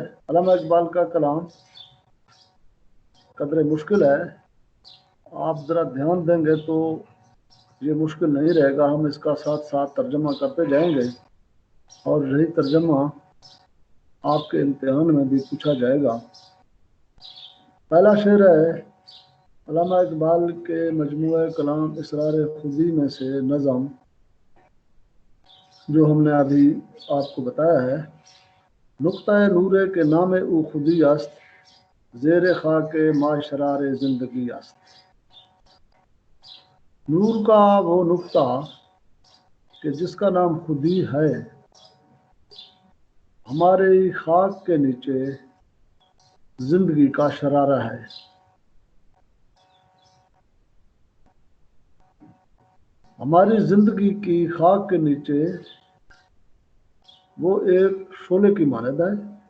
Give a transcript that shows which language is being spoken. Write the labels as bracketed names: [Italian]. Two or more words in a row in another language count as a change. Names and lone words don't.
[Urdu] علامہ اقبال کا کلام قدر مشکل ہے، آپ ذرا دھیان دیں گے تو یہ مشکل نہیں رہے گا، ہم اس کا ساتھ ساتھ ترجمہ کرتے جائیں گے اور یہی ترجمہ آپ کے امتحان میں بھی پوچھا جائے گا۔ پہلا شعر ہے علامہ اقبال کے مجموعہ کلام اسرار خودی میں سے نظم جو ہم نے ابھی آپ کو بتایا ہے۔ [Persian] نقطہ نورے کے نام او خودی است، زیر خاک معشرار زندگی است۔ [Urdu] نور کا وہ نقطہ کہ جس کا نام خودی ہے، ہمارے خاک کے نیچے زندگی کا شرارہ ہے۔ ہماری زندگی کی خاک کے نیچے وہ ایک شعلے کی مانند ہے۔